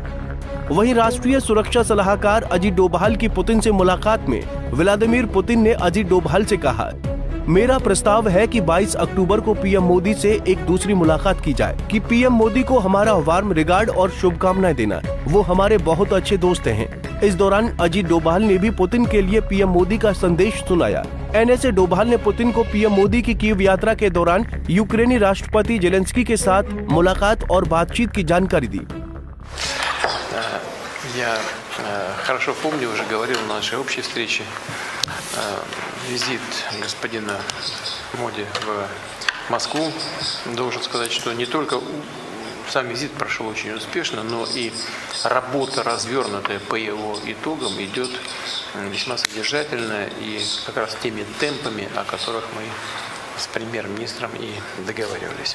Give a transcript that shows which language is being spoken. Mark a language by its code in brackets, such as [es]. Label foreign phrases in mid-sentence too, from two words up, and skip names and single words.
[hi] वहीं राष्ट्रीय सुरक्षा सलाहकार अजित डोभाल की पुतिन से मुलाकात में व्लादिमीर पुतिन ने अजित डोभाल से कहा, मेरा प्रस्ताव है कि 22 अक्टूबर को पीएम मोदी से एक दूसरी मुलाकात की जाए कि पीएम मोदी को हमारा [en] warm regard [hi] और शुभकामनाएं देना। वो हमारे बहुत अच्छे दोस्त हैं। इस दौरान अजित डोभाल ने भी पुतिन के लिए पीएम मोदी का संदेश सुनाया। एनएसए डोभाल ने पुतिन को पीएम मोदी की कीव यात्रा के दौरान यूक्रेनी राष्ट्रपति जेलेंस्की के साथ मुलाकात और बातचीत की जानकारी दी। [ru] Я хорошо помню, уже говорил на нашей общей встрече, визит господина Моди в Москву. Должен сказать, что не только сам визит прошел очень успешно, но и работа, развернутая по его итогам, идет весьма содержательно и как раз теми темпами, о которых мы с премьер-министром и договаривались.